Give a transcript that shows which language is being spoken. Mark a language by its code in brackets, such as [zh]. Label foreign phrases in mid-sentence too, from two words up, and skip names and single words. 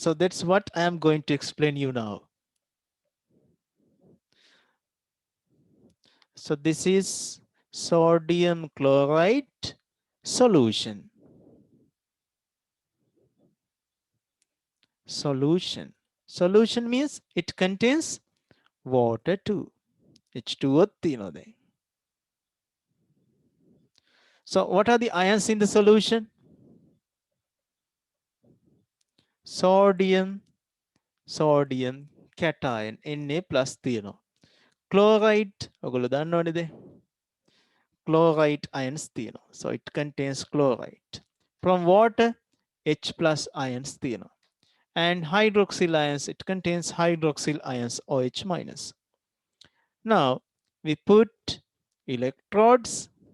[en] So that's what I am going to explain you now. So this is sodium chloride solution. Solution means it contains water too. [si] H2O තියෙනවා දැන්. [en] So what are the ions in the solution? Sodium cation Na plus තියෙනවා. [si] Chloride ඔයගොල්ලෝ දන්නවනේද? [en] Chloride ions තියෙනවා. So it contains chloride. From water H plus ions තියෙනවා. and hydroxyl ions, it contains hydroxyl ions OH minus. Now we put electrodes.